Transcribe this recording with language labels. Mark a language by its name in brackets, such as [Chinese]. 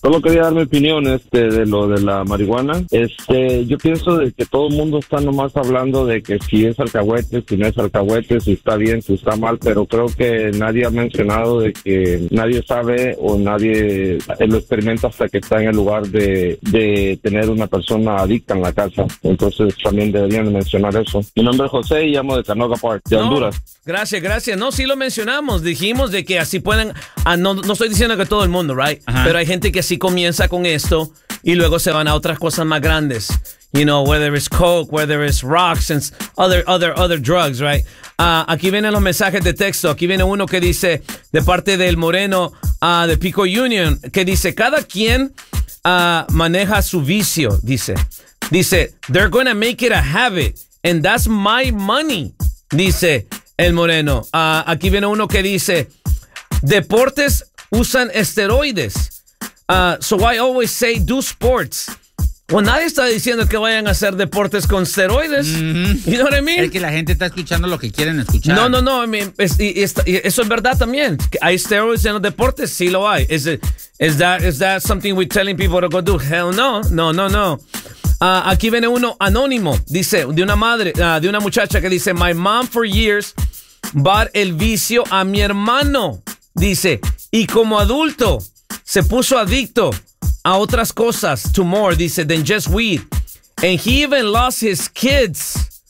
[Spanish] Solo quería dar mi opinión de lo de la marihuana. Yo pienso de que todo el mundo está nomás hablando de que si es alcahuete, si no es alcahuete, si está bien, si está mal, pero creo que nadie ha mencionado de que nadie sabe o nadie lo experimenta hasta que está en el lugar de tener una persona adicta en la casa. Entonces también deberían mencionar eso. Mi nombre es José y llamo de Canoga Park, de Honduras. Gracias, gracias. No, sí lo mencionamos. Dijimos de que así pueden... No estoy diciendo que todo el mundo, right? Ajá. Pero hay gente que así comienza con esto y luego se van a otras cosas más grandes. [English] You know, whether it's coke, whether it's rocks and other drugs, right? [Spanish] Aquí vienen los mensajes de texto. Aquí viene uno que dice, de parte del Moreno, de Pico Union, que dice, cada quien maneja su vicio, dice. [English] Dice, they're gonna make it a habit and that's my money, [Spanish] dice el Moreno. Aquí viene uno que dice, deportes usan esteroides. [English] So I always say do sports. [Spanish] Bueno, nadie está diciendo que vayan a hacer deportes con esteroides. [English] Mm-hmm. You know what I mean? [Spanish] Es que la gente está escuchando lo que quieren escuchar. No. I mean, eso es verdad también. ¿Hay esteroides en los deportes? Sí lo hay. [English] Is that something we're telling people to go do? Hell no. [Spanish] No. Aquí viene uno anónimo, dice, de una madre, de una muchacha que dice, [English] my mom for years bought [Spanish] el vicio a mi hermano, dice, y como adulto se puso adicto a otras cosas, [English] to more, [Spanish] dice, [English] than just weed, and he even lost his kids.